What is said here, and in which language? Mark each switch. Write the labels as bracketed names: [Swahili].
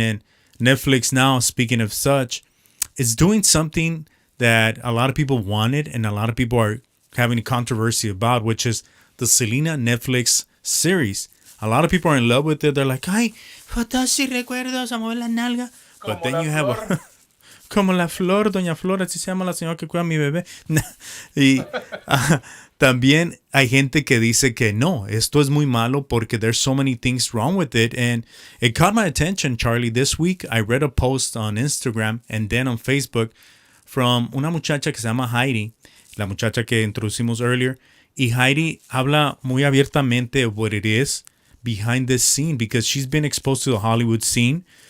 [English] And Netflix now, speaking of such, is doing something that a lot of people wanted and a lot of people are having a controversy about, which is the Selena Netflix series. A lot of people are in love with it. They're like, ay, fotos y recuerdos, amor la nalga. But then [Spanish] la [English] you have [Spanish] flor. a, como la flor, doña Flor, así se llama la señora que cuida a mi bebé. Y también hay gente que dice que no, esto es muy malo porque there's so many things wrong with it. [English] And it caught my attention, Charlie. This week I read a post on Instagram and then on Facebook from una muchacha que se llama Heidi, la muchacha que introducimos earlier. Y Heidi habla muy abiertamente of what it is behind this scene because she's been exposed to the Hollywood scene.